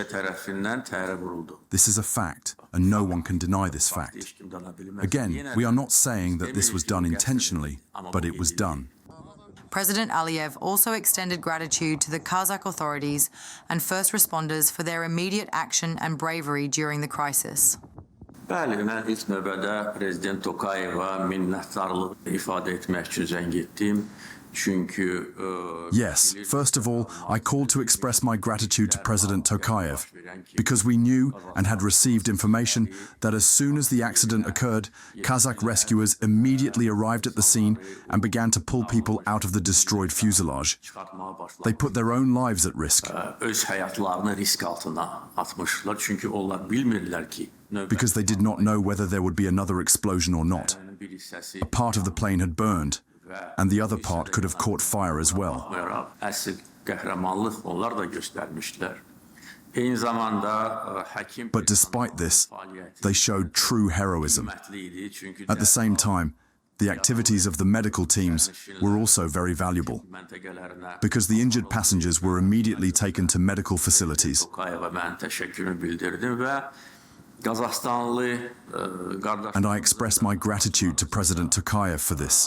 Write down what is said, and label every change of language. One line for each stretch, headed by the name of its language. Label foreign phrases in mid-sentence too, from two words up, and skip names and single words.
English: This is a fact, and no one can deny this fact. Again, we are not saying that this was done intentionally, but it was done. President Aliyev also extended gratitude to the Kazakh authorities and first responders for their immediate action and bravery during the crisis.
Azerbaijani: Bəli, mən ilk növbədə Prezident Tokayeva minnətdarlıq ifadə etmək üçün zəng etdim.
English: Yes, first of all, I called to express my gratitude to President Tokayev, because we knew and had received information that as soon as the accident occurred, Kazakh rescuers immediately arrived at the scene and began to pull people out of the destroyed fuselage. They put their own lives at risk, because they did not know whether there would be another explosion or not. A part of the plane had burned, and the other part could have caught fire as well.
Azerbaijani: qəhrəmanlıq onlar da göstərmişlər. Eyni zamanda həkim
English: But despite this, they showed true heroism. At the same time, the activities of the medical teams were also very valuable because the injured passengers were immediately taken to medical facilities. And I express my gratitude to President Tokayev for this.